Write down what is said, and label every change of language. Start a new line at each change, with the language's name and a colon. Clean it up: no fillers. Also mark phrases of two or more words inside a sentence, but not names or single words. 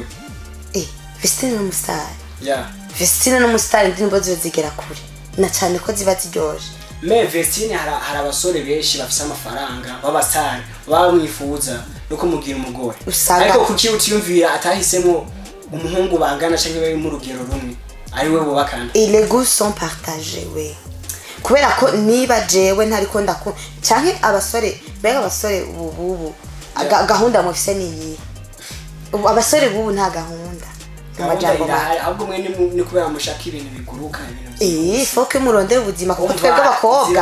Rundi: Vestine n'umustar Vestine n'umustar indirimbo ziba zigera kure na cyane ko ziba ziryoshe. Me Vestine hari abasore benshi bafise amafaranga b'abastar bamwifuza nuko mugira umugore ariko kuki utiyumvira atahisemo umuhungu bangana canke bari mu rugero rumwe ari we bubakana?
French: Et les goûts sont partagés
Rundi: we kubera ko niba jewe ntariko ndako canke abasore bega abasore ubu gahunda mufise niyi abasore bubu nta gahunda amajambo ahubwo mwe ni kubera mushaka ibintu biguruka ibintu foke murondera ubuzima kuko twebwe abakobwa